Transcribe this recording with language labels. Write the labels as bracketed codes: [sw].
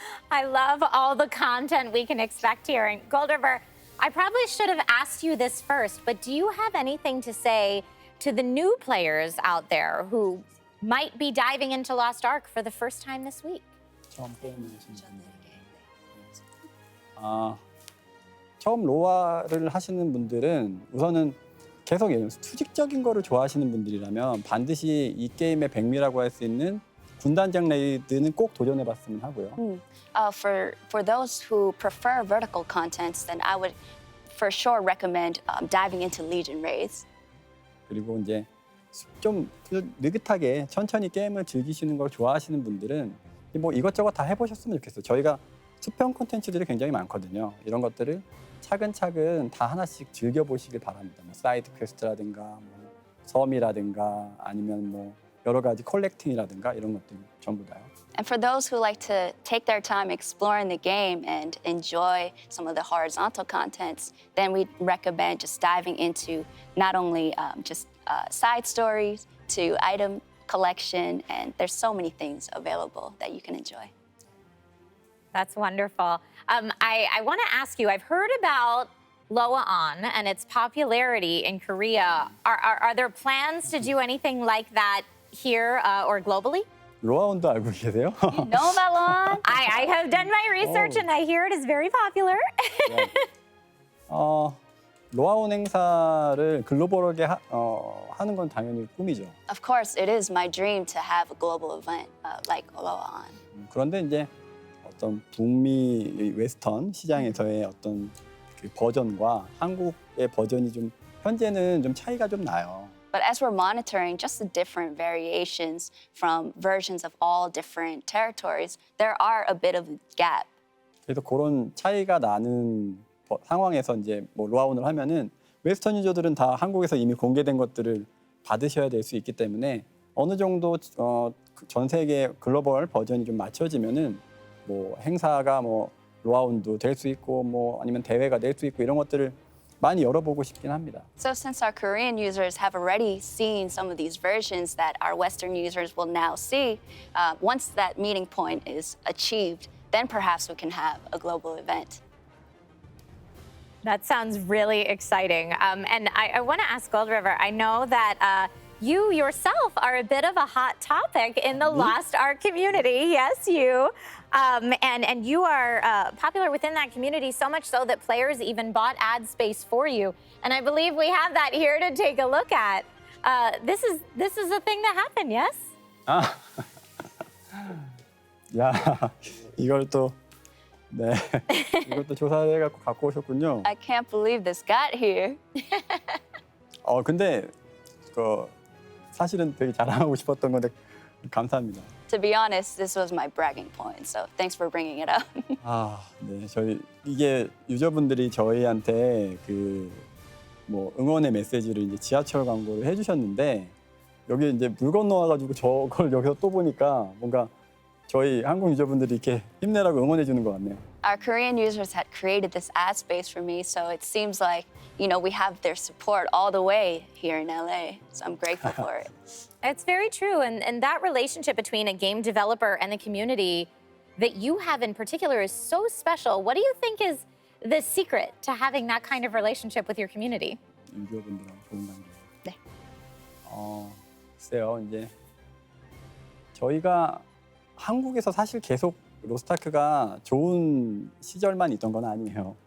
[en] I love all the content we can expect here. And Gold River, I probably should have asked you this first, but do you have anything to say to the new players out there who might be diving into Lost Ark for the first time this week? [ko] 처음 로아를 하시는 분들은 우선은 계속 수직적인 거를 좋아하시는 분들이라면 반드시 이 게임의 백미라고 할 수 있는 군단장 레이드는 꼭 도전해봤으면 하고요. [en] For those who prefer vertical contents, then I would for sure recommend diving into Legion raids. [ko] 그리고 이제 좀 느긋하게 천천히 게임을 즐기시는 걸 좋아하시는 분들은 이것저것 다 해보셨으면 좋겠어요. 저희가 수평 콘텐츠들이 굉장히 많거든요. 이런 것들을 차근차근 다 하나씩 즐겨보시길 바랍니다. 사이드 퀘스트라든가 섬이라든가 아니면 여러 가지 컬렉팅이라든가 이런 것들 전부 다요. [en] And for those who like to take their time exploring the game and enjoy some of the horizontal contents, then we recommend just diving into not only just side stories to item collection, and there's so many things available that you can enjoy. That's wonderful. I want to ask you, I've heard about Loa on and its popularity in Korea. Are there plans to do anything like that here or globally? [ko] 로아온도 알고 계세요? [en] You know about Lon? I have done my research and I hear it is very popular. [ko] 로아온 행사를 글로벌하게 하는 건 당연히 꿈이죠. [en] Of course, it is my dream to have a global event like Rollouts. [ko] 그런데 이제 어떤 북미 웨스턴 시장에서의 어떤 그 버전과 한국의 버전이 좀 현재는 좀 차이가 좀 나요. [en] But as we're monitoring just the different variations from versions of all different territories, there are a bit of a gap. [ko] 그래서 그런 차이가 나는 상황에서 이제 뭐 로아온을 하면은 웨스턴 유저들은 다 한국에서 이미 공개된 것들을 받으셔야 될 수 있기 때문에 어느 정도 전 세계 글로벌 버전이 좀 맞춰지면은 뭐 행사가 뭐 로아온도 될 수 있고 뭐 아니면 대회가 될 수 있고 이런 것들을 많이 열어보고 싶긴 합니다. [en] So since our Korean users have already seen some of these versions that our Western users will now see, once that meeting point is achieved, then perhaps we can have a global event. That sounds really exciting. And I want to ask Gold River, I know that you yourself are a bit of a hot topic in the Lost Ark community. Yes, you. And you are popular within that community, so much so that players even bought ad space for you. And I believe we have that here to take a look at. This is a thing that happened, yes? [ko] 야, 이걸 또 네, 이것도 조사해갖고 갖고 오셨군요. [en] I can't believe this got here. [ko] 근데 사실은 되게 자랑하고 싶었던 건데 감사합니다. [en] To be honest, this was my bragging point, so thanks for bringing it up. [ko] 네, 이게 유저분들이 저희한테 뭐 응원의 메시지를 이제 지하철 광고를 해주셨는데 여기 이제 물 건너와가지고 저걸 여기서 또 보니까 뭔가 저희 한국 유저분들이 이렇게 힘내라고 응원해 주는 것 같네요. [en] Our Korean users had created this ad space for me, so it seems like, you know, we have their support all the way here in LA. So I'm grateful for it. It's very true. And that relationship between a game developer and the community that you have in particular is so special. What do you think is the secret to having that kind of relationship with your community? [ko] 유저분들하고 좋은 관계. 네. 글쎄요, 이제 저희가 한국에서 사실 계속 로스트아크가 좋은 시절만 있던 건 아니에요.